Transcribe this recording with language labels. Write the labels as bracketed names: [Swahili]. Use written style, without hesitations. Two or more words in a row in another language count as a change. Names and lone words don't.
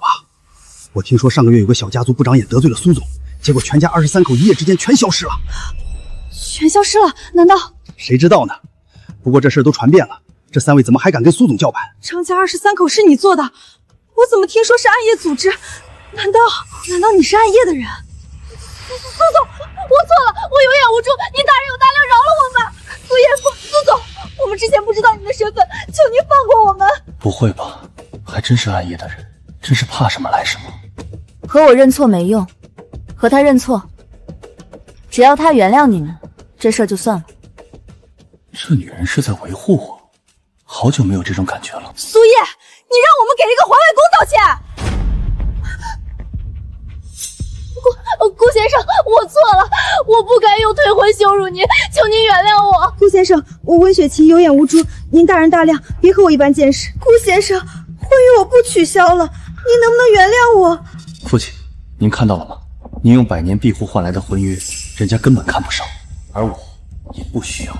[Chinese] 我聽說上個月有個小家族不長眼得罪了蘇總，結果全家23口一夜之間全消失了。全消失了？難道？誰知道呢？不過這事都傳遍了，這3位怎麼還敢跟蘇總叫板？張家23口是你做的？我怎麼聽說是暗夜組織？難道你是暗夜的人？蘇總，我錯了，我有眼无珠，您大人有大量，饶了我吧。苏总，我们之前不知道您的身份，求您放过我们。不会吧，還真是暗夜的人，真是怕什麼來什麼。和我認錯沒用，和他認錯，只要他原諒你們，這事兒就算了。這女人是在維護我，好久沒有這種感覺了。蘇葉，你讓我們給這個環衛工道歉。顧先生，我錯了，我不該用退婚羞辱您，求您原諒我。顧先生，我溫雪琪有眼無珠，您大人大量，別和我一般見識。顧先生，婚約我不取消了，您能不能原諒我？父親，您看到了嗎？您用100年庇護換來的婚約，人家根本看不上，而我也不需要。